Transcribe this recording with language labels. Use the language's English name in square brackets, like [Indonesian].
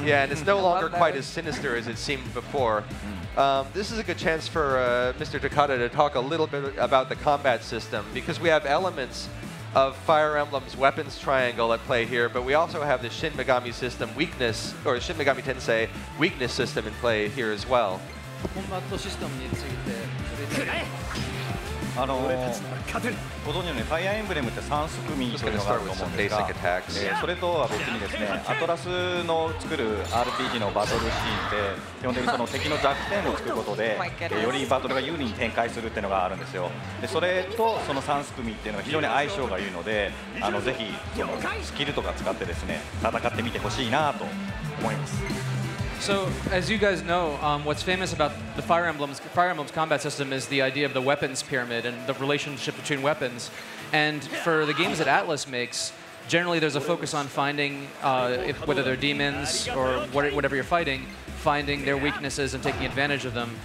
[English] Yeah, and it's no longer quite as sinister as it seemed before. This is a good chance for Mr. Takata to talk a little bit about the combat system, because we have elements of Fire Emblem's weapons triangle at play here, but we also have the Shin Megami system weakness, or Shin Megami Tensei weakness system in play here as well. [Japanese] ご存知のようにファイアーエンブレムって3すくみというのがあると思うんですが、それとは別にですね、アトラスの作る RPG のバトルシーンって基本的にその敵の弱点をつくことでよりバトルが有利に展開するっていうのがあるんですよ。でそれとその3すくみっていうのは非常に相性がいいので、ぜひそのスキルとか使ってですね、戦ってみてほしいなと思います。 [English] So, as you guys know, what's famous about the Fire Emblem's combat system is the idea of the weapons pyramid and the relationship between weapons. And for the games that Atlas makes, generally there's a focus on finding, whether they're demons or whatever you're fighting, finding their weaknesses and taking advantage of them.